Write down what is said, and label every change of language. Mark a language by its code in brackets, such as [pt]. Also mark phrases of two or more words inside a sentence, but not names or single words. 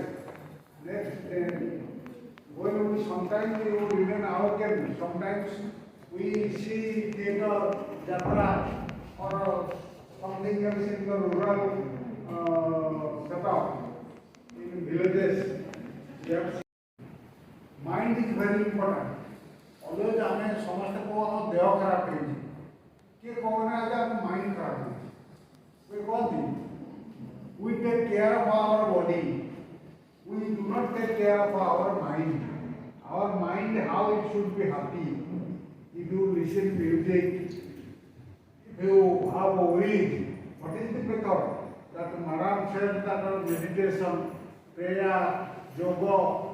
[en] Next day, when we sometimes we would remain awakened, sometimes we see theater, jatra, or something else in the rural setup, in villages. We have mind is very important. [or] Always ଆମେ ସମସ୍ତେ କହୁ ଆମ ଦେହ ଖରାପ ହେଇଛି କିଏ କହୁନା ଯେ ଆମ ମାଇଣ୍ଡ ଖରାପ ହେଇଛି କିଏ କହନ୍ତି [en] we take care of our body. We do not take care of our mind. Our mind, how it should be happy. If you listen music, if you have a weed, what is the method? That Madam said that meditation, prayer, yoga.